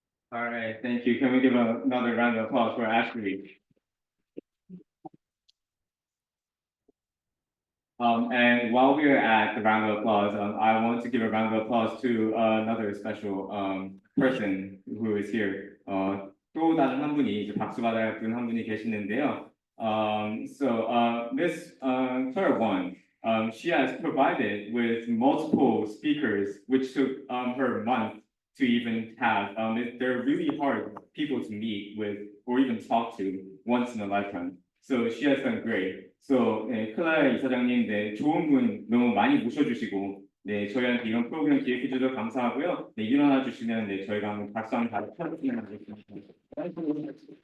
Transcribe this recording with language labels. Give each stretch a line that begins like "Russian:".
English: All right, thank you. Can we give another round of applause for Ashley? And while we are at the round of applause, I want to give a round of applause to another special person who is here.
Korean: 또 다른 한 분이 이제 박수 받아야 할 분 한 분이 계시는데요.
English: So Miss Claire she has provided with multiple speakers, which took her month to even have. They're really hard people to meet with or even talk to once in a lifetime. So she has done great.
Korean: So 네, 클라라 이사장님, 네, 좋은 분 너무 많이 모셔주시고, 네, 저희한테 이런 프로그램 기획해 주셔서 감사하고요. 네, 일어나 주시면 네, 저희가 한번 박수 한번 다 쳐주시면 되겠습니다.